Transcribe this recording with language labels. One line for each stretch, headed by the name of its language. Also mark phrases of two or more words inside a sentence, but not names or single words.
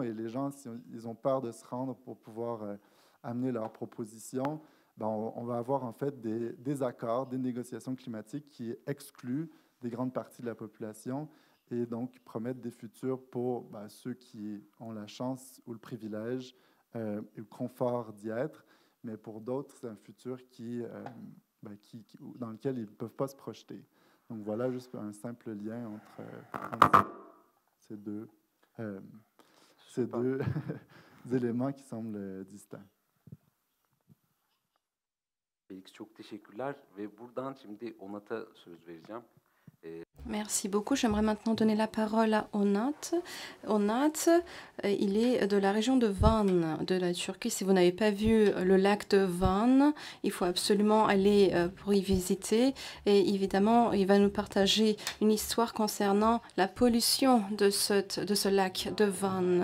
French: Et les gens, s'ils ont peur de se rendre pour pouvoir amener leurs propositions, ben on va avoir en fait des accords, des négociations climatiques qui excluent des grandes parties de la population et donc promettent des futurs pour ceux qui ont la chance ou le privilège et le confort d'y être, mais pour d'autres, c'est un futur dans lequel ils ne peuvent pas se projeter. Donc voilà juste un simple lien entre ces deux éléments qui semblent distincts.
Turkish: Felix, çok teşekkürler ve buradan şimdi Onat'a söz vereceğim.
French: Merci beaucoup. J'aimerais maintenant donner la parole à Onat. Onat, il est de la région de Van, de la Turquie. Si vous n'avez pas vu le lac de Van, il faut absolument aller pour y visiter. Et évidemment, il va nous partager une histoire concernant la pollution de ce lac de Van.